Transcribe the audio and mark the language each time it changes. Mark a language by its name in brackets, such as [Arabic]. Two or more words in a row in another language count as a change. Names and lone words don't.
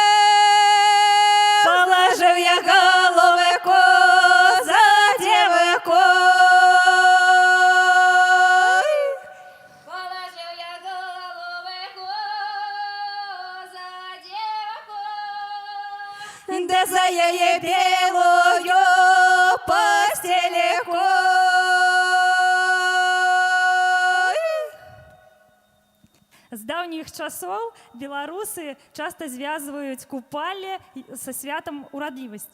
[Russian] Положил я голову за девку. Положил я голову за девку. Да за яе белую постелику. [Belarusian] З даўніх часоў беларусы часта звязваюць купалле са святам урадлівасці.